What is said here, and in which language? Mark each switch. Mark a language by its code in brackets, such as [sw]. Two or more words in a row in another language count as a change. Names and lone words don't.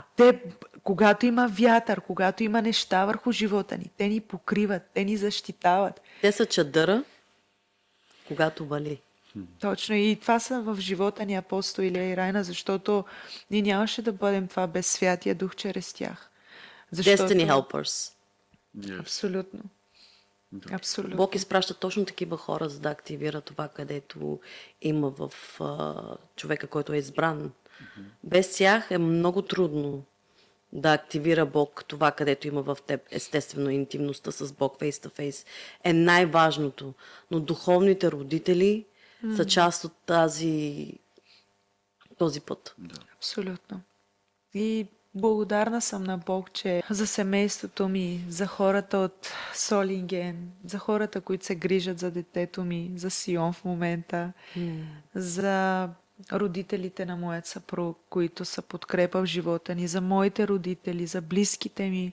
[bg] Те, когато има вятър, когато има неща върху живота ни, те ни покриват, те ни защитават. Те са чадъра, когато вали. Точно, и това са в живота ни апостол Илия и Райна, защото ние нямаше да бъдем това без Святия Дух чрез тях. [en] Destiny helpers. [bg] Абсолютно. Абсолютно. Бог изпраща точно такива хора, за да активира това, където има в човека, който е избран. Без тях е много трудно да активира Бог това, където има в теб. Естествено, интимността с Бог, [en] face to face, [bg] е най-важното. Но духовните родители са част от този път. Да. Абсолютно. И благодарна съм на Бог, че за семейството ми, за хората от Солинген, за хората, които се грижат за детето ми, за Сион в момента, за родителите на моят съпруг, които са подкрепа в живота ни, за моите родители, за близките ми.